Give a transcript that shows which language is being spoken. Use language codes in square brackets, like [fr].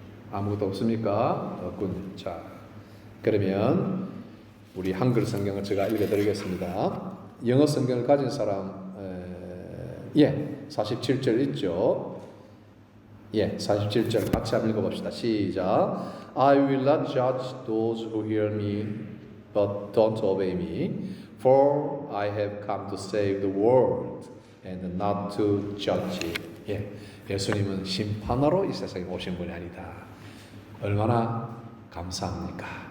[ko] 아무것도 없습니까? 없군요. 자, 그러면 우리 한글 성경을 제가 읽어드리겠습니다. 영어 성경을 가진 사람 47절 있죠? 47절 같이 한번 읽어봅시다. 시작. [en] I will not judge those who hear me, but don't obey me, for I have come to save the world and not to judge it. [ko] 예수님은 심판하러 이 세상에 오신 분이 아니다. 얼마나 감사합니까?